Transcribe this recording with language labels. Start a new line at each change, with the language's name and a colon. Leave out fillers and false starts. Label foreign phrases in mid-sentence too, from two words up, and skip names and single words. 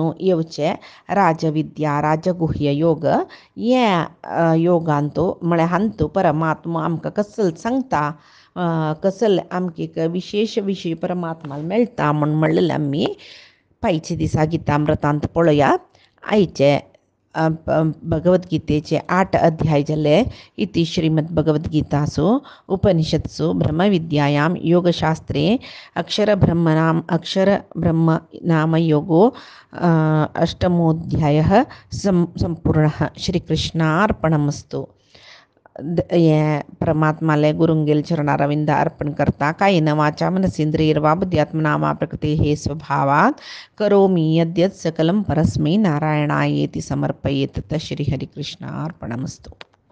Konkani: येवचे राजविद्या राजगुह्य योग हे योगांत म्हळ्यार हांतू परमात्मा आमकां कसल सांगता कसल आमकां एक विशेष विशय परमात्माला मेळटा म्हणलें आमी पायचे दिसा गितामृतांत पळोवया आयचे भगवद्गीतेचे 8 अध्याय जाले
Sanskrit: इति श्रीमद्भगवद्गीतासु उपनिषत्सु ब्रह्मविद्यायां योगशास्त्रे अक्षरब्रह्म नाम योगो अष्टमोऽध्यायः संपूर्णः श्रीकृष्णार्पणमस्तु
Konkani: ये परमात्माले गुरुंगेल चरणारविंद अर्पण करता
Sanskrit: कायेन वाचा मनसेंद्रियर्वा बुद्ध्यात्मना वा प्रकृतेः स्वभावात् करोमि यद्यत् सकलं परस्मै नारायणायेति समर्पयेत् तत् श्रीहरिकृष्णार्पणमस्तु।